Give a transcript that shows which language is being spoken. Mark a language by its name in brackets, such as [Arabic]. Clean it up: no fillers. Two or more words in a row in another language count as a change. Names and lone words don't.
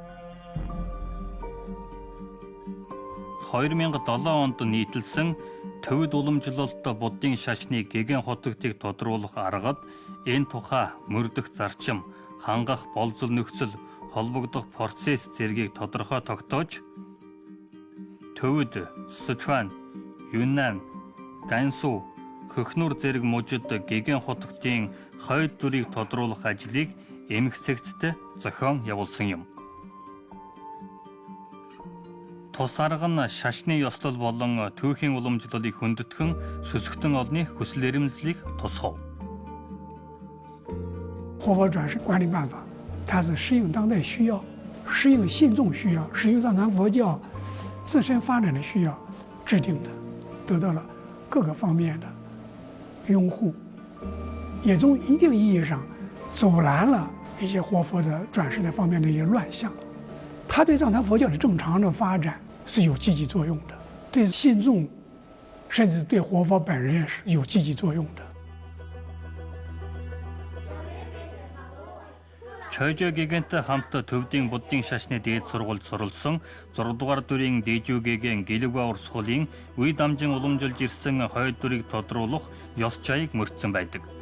[Mongolian] 2007 онд нийтэлсэн төвд уламжлалт буддын шашны Гэгэн хотогтыг тодруулах аргад энэ тухай мөрдөх зарчим, хангах болзол нөхцөл, холбогдох процесс зэргийг тодорхой тогтоож төвд Сычуан, Юннан, Гансу, Хөхнүр зэрэг мужид Гэгэн хотогтын хойд дүрийг тодруулах ажлыг эмх цэгцтэй зохион явуулсан юм. Тус арга нь шашны ёслол болон түүхийн уламжлалыг хөндөтгөн сүсгтэн олны хүсэл эрмэлзлийг тусгав. [Chinese] 活佛转世管理办法，它是适应当代需要，适应信众需要，适应藏传佛教自身发展的需要制定的，得到了各个方面的拥护，也从一定意义上阻拦了一些活佛的转世的方面的一些乱象。它对藏传佛教的正常的发展是有积极作用的，对信众甚至对活佛本人也是有积极作用的。 [Mongolian] Чойжо гигэнтэй хамт төвдийн буддын шашны дээд сургуульд суралцсан 6 дугаар дүрийн Дэжүү гэгэн гэлэгбаа урс хуулийн үе дамжин уламжилж ирсэн хойд дүрийг тодруулах ёс жаяг мөрдсөн байдаг.